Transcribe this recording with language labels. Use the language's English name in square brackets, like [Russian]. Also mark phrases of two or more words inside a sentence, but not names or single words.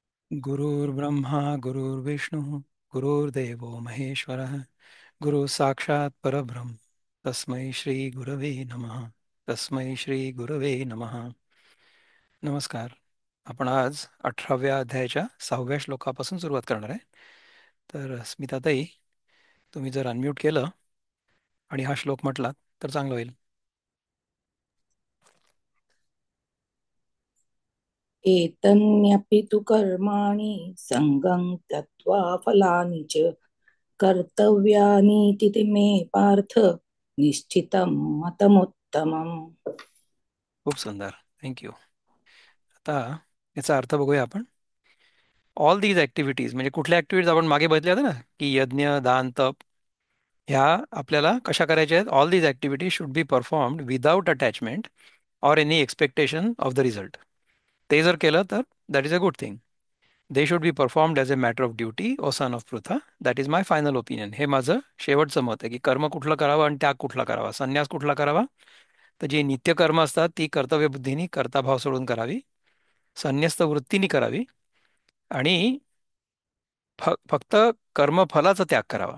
[Sanskrit] गुरुर्ब्रह्मा गुरुर्विष्णू गुरुर्देवो महेश्वरः गुरु साक्षात परब्रह्म तस्मै श्री गुरवे नमः. तस्मै श्री गुरवे नमः. [Marathi] नमस्कार. आपण आज 18व्या अध्यायाच्या 6व्या श्लोकापासून सुरुवात करणार आहे. तर स्मिताताई, तुम्ही जर अनम्यूट केलं आणि हा श्लोक म्हटलात तर चांगलं होईल. [Sanskrit] एतन्यपि तु कर्माणि सङ्गं त्यक्त्वा फलानि च कर्तव्यानीति ते मे पार्थ निश्चितं मतमुत्तमम्. [Marathi] खूप सुंदर, थँक्यू. आता याचा अर्थ बघूया आपण. [English] All these activities [Marathi] म्हणजे कुठल्या ॲक्टिव्हिटीज आपण मागे बघितल्या होत्या ना, की यज्ञ, दान, तप, ह्या आपल्याला कशा करायच्या आहेत. [English] All these activities should be performed without attachment or any expectation of the result. [Marathi] ते जर केलं तर [English] That is a good thing. They should be performed as a matter of duty, O son of Pritha. That is my final opinion. [Marathi] हे माझं शेवटचं मत आहे की कर्म कुठलं करावं आणि त्याग कुठला करावा, संन्यास कुठला करावा. तर जी नित्यकर्म असतात ती कर्तव्यबुद्धीने कर्ताभाव सोडून करावी, संन्यस्त वृत्तीने करावी आणि फक्त कर्मफलाचा त्याग करावा.